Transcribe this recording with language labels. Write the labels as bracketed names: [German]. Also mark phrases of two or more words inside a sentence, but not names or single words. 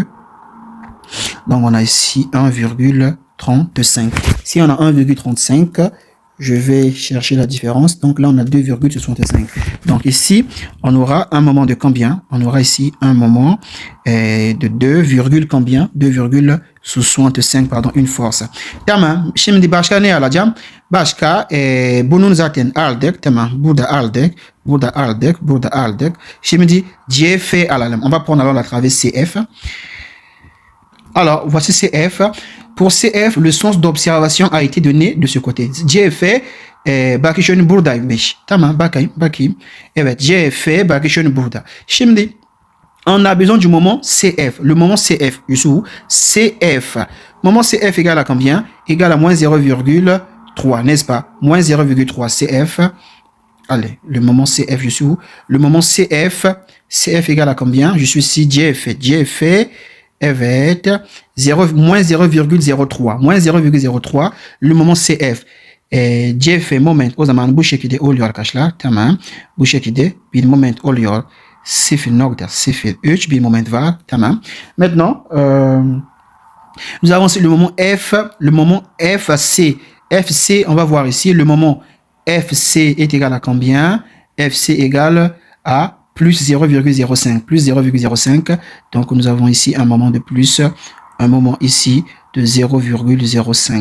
[French] Donc, on a ici 1,35. Si on a 1,35, je vais chercher la différence. Donc, là, on a 2,65. Donc, ici, on aura un moment de combien? On aura ici un moment de 2, combien? 2,65, pardon, une force. [Turkish] Tamam. Şimdi başka ne alacağım? Başka bunun zaten aldık. Tamam. Burada aldık. Şimdi CF alalım. [French] On va prendre alors la travée CF. Alors, voici CF. Pour CF, le sens d'observation a été donné de ce côté. CF, [Turkish] bakışın buradaymış. Tamam, bakayım. Evet, CF, bakışın burada. Şimdi, [French] on a besoin du moment CF. Le moment CF, je suis où? CF. Moment CF égale à combien? Égale à moins 0,3, n'est-ce pas? Moins 0,3 CF. Allez, le moment CF, je suis où? Le moment CF égale à combien? Je suis ici, GF. Evet, moins 0,03. Moins 0,03. Le moment CF. [Turkish] CF moment o zaman bu şekilde oluyor arkadaşlar. Tamam. Bu şekilde bir moment oluyor. 0,03 bir moment var. Tamam. [French] Maintenant, nous avons aussi le moment F. Le moment FC. FC, on va voir ici. Le moment FC est égal à combien? FC égale à plus 0,05, plus 0,05. Donc, nous avons ici un moment de plus, un moment ici de 0,05.